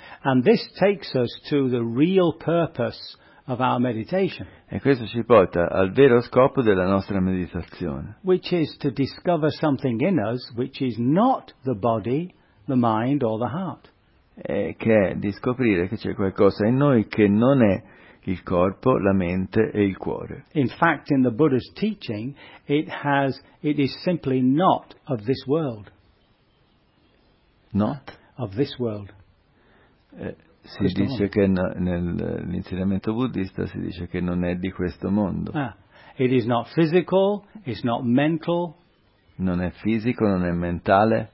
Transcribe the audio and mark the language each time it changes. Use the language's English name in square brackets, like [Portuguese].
[English] And this takes us to the real purpose of our meditation. [Italian] E questo ci porta al vero scopo della nostra meditazione. [English] Which is to discover something in us which is not the body, the mind or the heart. [Italian] Che è di scoprire che c'è qualcosa in noi che non è il corpo, la mente e il cuore. [English] In fact, in the Buddha's teaching, it is simply not of this world. Not? Of this world. [Italian] Si dice che nell'insegnamento buddista si dice che non è di questo mondo. [English] Ah, it is not physical, it's not mental. [Italian] Non è fisico, non è mentale.